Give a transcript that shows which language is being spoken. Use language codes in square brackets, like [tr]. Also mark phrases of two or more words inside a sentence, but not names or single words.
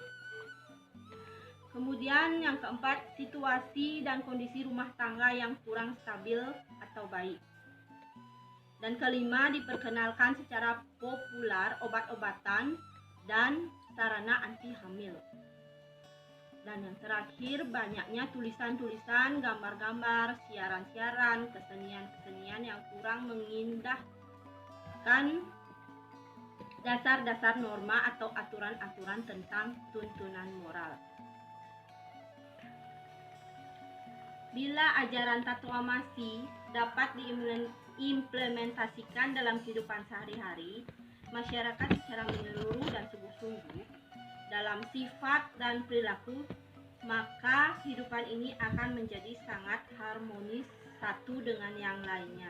[id] Kemudian yang keempat, situasi dan kondisi rumah tangga yang kurang stabil atau baik. Dan kelima, diperkenalkan secara populer obat-obatan dan sarana anti hamil. Dan yang terakhir, banyaknya tulisan-tulisan, gambar-gambar, siaran-siaran, kesenian-kesenian yang kurang mengindahkan dasar-dasar norma atau aturan-aturan tentang tuntunan moral. Bila ajaran Tattwamasi dapat diimplementasikan dalam kehidupan sehari-hari, masyarakat secara menyeluruh dan sungguh-sungguh dalam sifat dan perilaku, maka kehidupan ini akan menjadi sangat harmonis satu dengan yang lainnya.